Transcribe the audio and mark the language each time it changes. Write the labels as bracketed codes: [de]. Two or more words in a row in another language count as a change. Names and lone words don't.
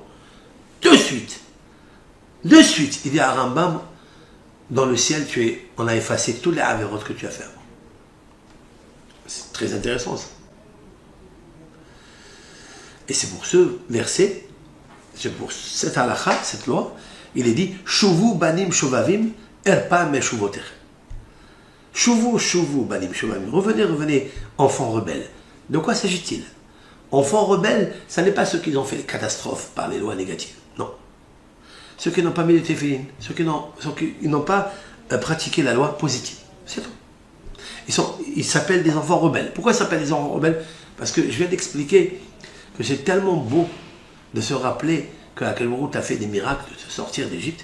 [fr] De suite, il y a un Rambam. Dans le ciel, on a effacé tous les avérotes que tu as fait avant. C'est très intéressant ça. Et c'est pour ce verset, c'est pour cette halakha, cette loi, il est dit [he] שובו בנים שובבים ארפא משובותיכם. שובו בנים שובבים. [fr] Revenez, enfants rebelles. De quoi s'agit-il? Enfants rebelles, ça n'est pas ceux qui ont fait les catastrophes par les lois négatives. Non. Ceux qui n'ont pas mis les téphilines, ceux qui n'ont pas pratiqué la loi positive. C'est tout. Ils s'appellent des enfants rebelles. Pourquoi ils s'appellent des enfants rebelles? Parce que je viens d'expliquer que c'est tellement beau de se rappeler qu'à quel moment tu as fait des miracles de sortir d'Égypte.